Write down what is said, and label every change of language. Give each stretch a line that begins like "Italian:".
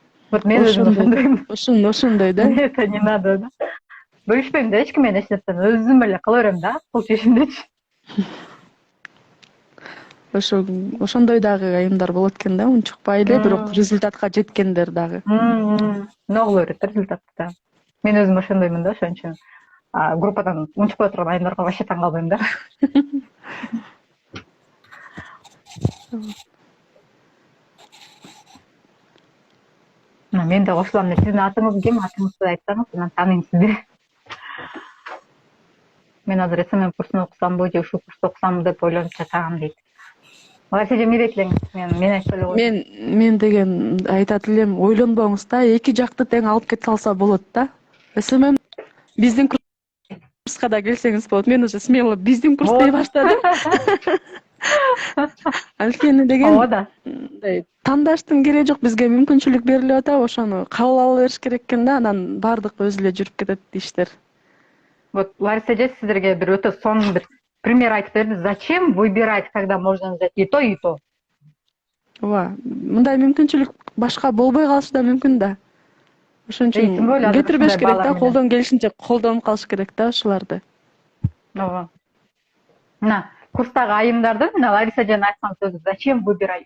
Kyrgyz: Вот мен өзүм ошондоймун. Ошондой да.
Russian: Мне это не надо да.
Kyrgyz: Бөлүшпөйм да эч ким менен эч нерсени, өзүм эле кыла берем да, кыл чечимдечи. Ошондой дагы айымдар болот экен да, унчукпай эле бирок результатка жеткендер дагы. Не кыла берет результатты да. Мен өзүм ошондоймун да, ошон үчүн группадан унчукпай турган айымдарга вообще таң калбайм да. Мен да кошулам эле. Сиздин атыңыз ким? Атыңызды айтсаңыз, мен тааныйм сизди. Мен азыр СММ курсун окусамбы же ушул курсту окусамбы деп ойлонуп жатам дейт. Лариса эже эмне дейт элеңиз? Мен айтпай эле коеюн. Мен деген айтат элем, ойлонбоңуз да, эки жакты тең алып кете алса болот да. СММ биздин курска да келсеңиз болот. Мен уже смело биздин курс дей баштадым. Анткени деген Ооба да. Тандаштын кереги жок, бизге мүмкүнчүлүк берилип атат, ошону кабыл ала бериш керек экен да, анан баардык өзү эле жүрүп кетет иштер. Вот Лариса эже сиздерге бир өтө сонун бир пример айтып берди.
Russian: Зачем выбирать, когда можно взять и то, и то?
Kyrgyz: Ооба, мындай мүмкүнчүлүк башка болбой калышы да мүмкүн да. Ошон үчүн кетирбеш керек да, колдон келишинче колдонуп калыш керек да ушуларды. Ооба. Мына курстагы айымдардын мына Лариса эженин айткан сөзү
Russian: зачем выбирать?